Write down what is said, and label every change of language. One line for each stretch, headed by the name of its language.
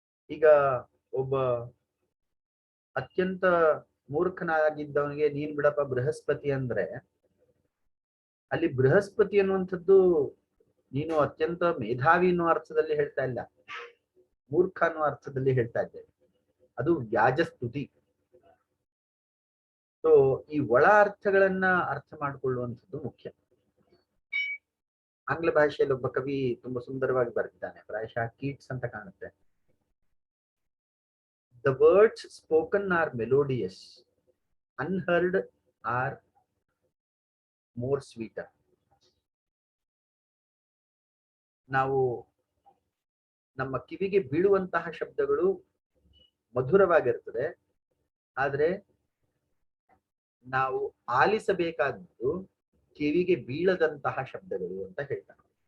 Kannada: ಈಗ ಒಬ್ಬ ಅತ್ಯಂತ ಮೂರ್ಖನಾಗಿದ್ದವನಿಗೆ ನೀನ್ ಬಿಡಪ್ಪ ಬೃಹಸ್ಪತಿ ಅಂದ್ರೆ, ಅಲ್ಲಿ ಬೃಹಸ್ಪತಿ ಅನ್ನುವಂಥದ್ದು ನೀನು ಅತ್ಯಂತ ಮೇಧಾವಿ ಅನ್ನೋ ಅರ್ಥದಲ್ಲಿ ಹೇಳ್ತಾ ಇಲ್ಲ, ಮೂರ್ಖ ಅನ್ನೋ ಅರ್ಥದಲ್ಲಿ ಹೇಳ್ತಾ ಇದ್ದೆ. ಅದು ವ್ಯಾಜ ಸ್ತುತಿ. ಸೊ ಈ ಒಳ ಅರ್ಥಗಳನ್ನ ಅರ್ಥ ಮಾಡಿಕೊಳ್ಳುವಂಥದ್ದು ಮುಖ್ಯ. ಆಂಗ್ಲ ಭಾಷೆಯಲ್ಲಿ ಒಬ್ಬ ಕವಿ ತುಂಬಾ ಸುಂದರವಾಗಿ ಬರೆದಿದ್ದಾನೆ, ಪ್ರಾಯಶಃ ಕೀಟ್ಸ್ ಅಂತ ಕಾಣುತ್ತೆ.
English: The words spoken are melodious, unheard are more sweeter.
Kannada: ನಾವು ನಮ್ಮ ಕಿವಿಗೆ ಬೀಳುವಂತಹ ಶಬ್ದಗಳು ಮಧುರವಾಗಿರ್ತದೆ, ಆದ್ರೆ ನಾವು ಆಲಿಸಬೇಕಾದ್ದು ಕಿವಿಗೆ ಬೀಳದಂತಹ ಶಬ್ದಗಳು ಅಂತ ಹೇಳ್ತಾರೆ.